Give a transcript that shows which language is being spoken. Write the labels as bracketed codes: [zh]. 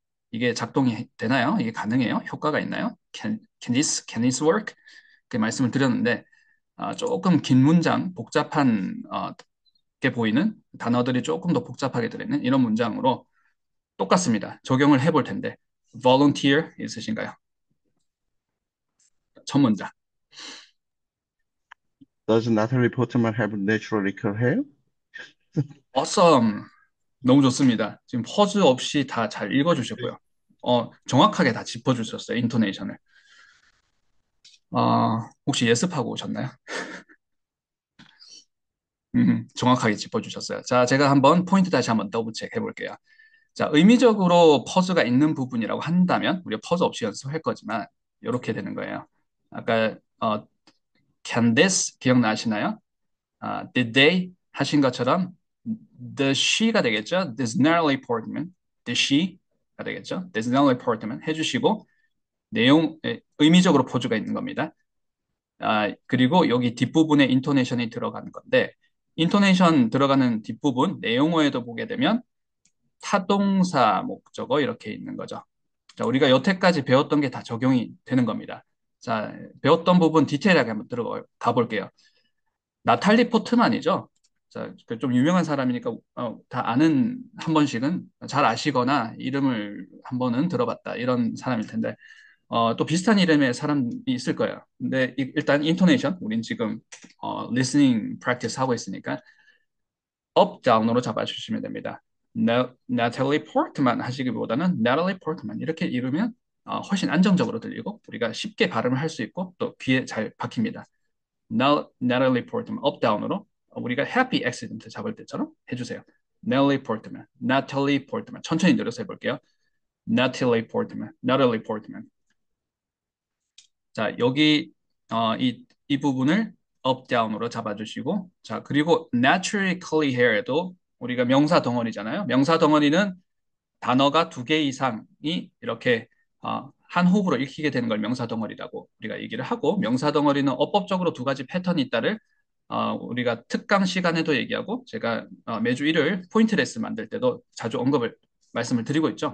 [ko] 이게 작동이 되나요? 이게 가능해요? 효과가 있나요? [en] Can this work? [ko] 그 말씀을 드렸는데 조금 긴 문장, 복잡한 게 보이는 단어들이 조금 더 복잡하게 들어있는 이런 문장으로 똑같습니다. 적용을 해볼 텐데 volunteer 있으신가요? 첫 문장. [en] Does Natalie Portman have naturally curly hair? Awesome. [ko] 너무 좋습니다. 지금 퍼즈 없이 다 잘 읽어주셨고요. 정확하게 다 짚어주셨어요. 인토네이션을. 혹시 예습하고 오셨나요? 정확하게 짚어주셨어요. 자, 제가 한번 포인트 다시 한번 더블 체크 해볼게요. 자, 의미적으로 퍼즈가 있는 부분이라고 한다면 우리가 퍼즈 없이 연습할 거지만 이렇게 되는 거예요. 아까 can this 기억나시나요? did they 하신 것처럼 the she가 되겠죠. This Natalie Portman, the she가 되겠죠. This Natalie Portman 해주시고 내용 의미적으로 포즈가 있는 겁니다. 그리고 여기 뒷부분에 인토네이션이 들어가는 건데 인토네이션 들어가는 뒷부분 내용어에도 보게 되면 타동사 목적어 이렇게 있는 거죠. 자, 우리가 여태까지 배웠던 게 다 적용이 되는 겁니다. 자, 배웠던 부분 디테일하게 한번 들어가 볼게요. 나탈리 포트만이죠. 자, 좀 유명한 사람이니까 다 아는 한 번씩은 잘 아시거나 이름을 한 번은 들어봤다 이런 사람일 텐데 또 비슷한 이름의 사람이 있을 거예요. 근데 일단 인토네이션 우린 지금 listening practice 하고 있으니까 up down으로 잡아주시면 됩니다. Natalie Portman 하시기보다는 Natalie Portman 이렇게 이르면 훨씬 안정적으로 들리고 우리가 쉽게 발음을 할 수 있고 또 귀에 잘 박힙니다. Natalie Portman up down으로 우리가 happy accident 잡을 때처럼 해주세요. Natalie Portman, Natalie Portman 천천히 늘려서 해볼게요. [en] Natalie Portman, Natalie Portman. [ko] 자, 여기 이 부분을 up down으로 잡아주시고 자, 그리고 naturally curly hair도 우리가 명사 덩어리잖아요. 명사 덩어리는 단어가 두 개 이상이 이렇게 한 호흡으로 읽히게 되는 걸 명사 덩어리라고 우리가 얘기를 하고 명사 덩어리는 어법적으로 두 가지 패턴이 있다를 우리가 특강 시간에도 얘기하고 제가 매주 일요일 포인트 레슨 만들 때도 자주 말씀을 드리고 있죠.